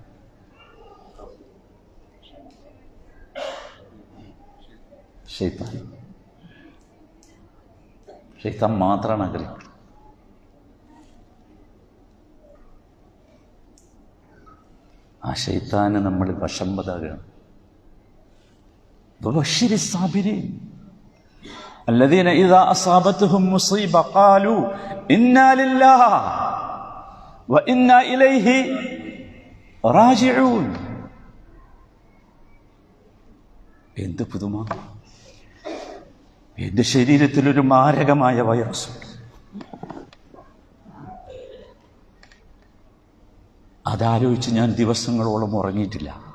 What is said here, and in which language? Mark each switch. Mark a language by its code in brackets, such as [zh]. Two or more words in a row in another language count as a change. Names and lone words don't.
[ml] ശൈത്താൻ. ശൈത്താൻ മാത്രമാണ് ആഗ്രഹിക്കുന്നത്. ആ ശൈത്താന് നമ്മൾ വശംവദാകുകയാണ്. [ar] وبشر الصابرين الذين إذا أصابتهم مصيبة قالوا إنا لله وإنا إليه راجعون. [ml] എന്ത് പുതുമ! എൻ്റെ ശരീരത്തിലൊരു മാരകമായ വൈറസ്, അതാലോചിച്ച് ഞാൻ ദിവസങ്ങളോളം ഉറങ്ങിയിട്ടില്ല.